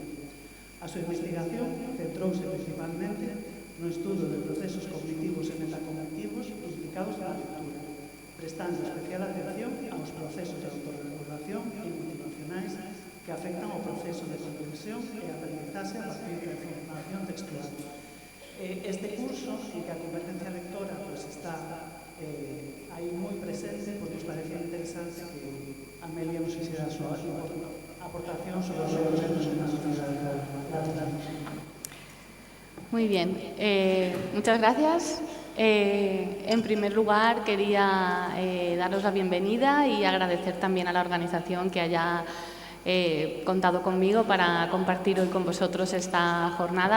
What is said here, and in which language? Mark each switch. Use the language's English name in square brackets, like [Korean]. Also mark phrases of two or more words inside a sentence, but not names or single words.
[Galician] A súa investigación centrouse principalmente no estudo de procesos cognitivos e metacognitivos implicados na lectura, prestando especial atención aos procesos de autorregulación e motivacionais que afectan ao proceso de comprensión e aprendizaxe a partir da información textual. Este curso, en que a competencia lectora está aí moi presente, nos parecía interesante que Amelia [Spanish] nos hiciera [Galician] a súa aportación sobre os elementos [Spanish] de la [Galician] sociedade. [Spanish] Muy bien, muchas gracias. En primer lugar, quería daros la bienvenida y agradecer también a la organización que haya contado conmigo para compartir hoy con vosotros esta jornada.